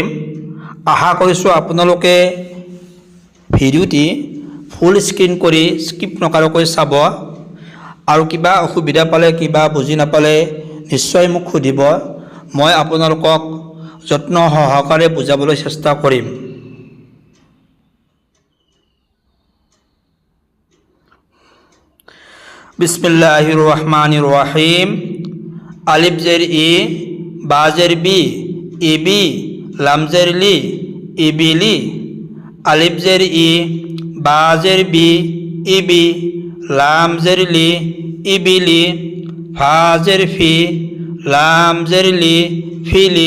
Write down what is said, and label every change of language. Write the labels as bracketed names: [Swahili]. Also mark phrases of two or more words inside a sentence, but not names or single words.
[Assamese] আশা কৰিছোঁ আপোনালোকে ভিডিঅ'টি ফুল স্ক্ৰীন কৰি স্কিপ নকৰাকৈ চাব, আৰু কিবা অসুবিধা পালে, কিবা বুজি নাপালে নিশ্চয় মোক সুধিব। মই আপোনালোকক যত্ন সহকাৰে বুজাবলৈ চেষ্টা কৰিম। [Arabic] بسم الله الرحمن الرحيم. ألف زير إ، باء زير بِ، إبِ، لام زير لِ، إبِلِ. ألف زير إ، باء زير بِ، إبِ، لام زير لِ، إبِلِ. فاء زير فِ، لام زير لِ، فِلِ.